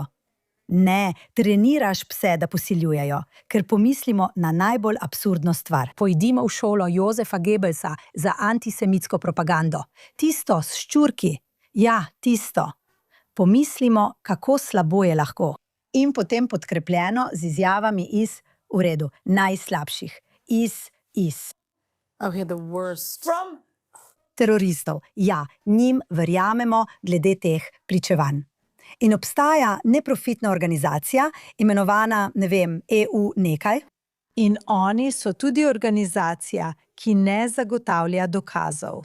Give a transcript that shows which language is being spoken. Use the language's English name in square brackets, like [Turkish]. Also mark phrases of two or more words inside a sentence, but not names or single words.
[Slovenian] Ne, treniraš pse, da posiljujejo, ker pomislimo na najbolj absurdno stvar. Pojdimo v šolo Josefa Goebbelsa za antisemitsko propagando. Tisto s ščurki. Ja, tisto. Pomislimo, kako slabo je lahko. In potem podkrepljeno z izjavami iz v redu, najslabših. [English] Okay, the worst. From? [Slovenian] Teroristov. Ja, njim verjamemo glede teh pričevanj. In obstaja neprofitna organizacija, imenovana, ne vem, EU nekaj. In oni so tudi organizacija, ki ne zagotavlja dokazov.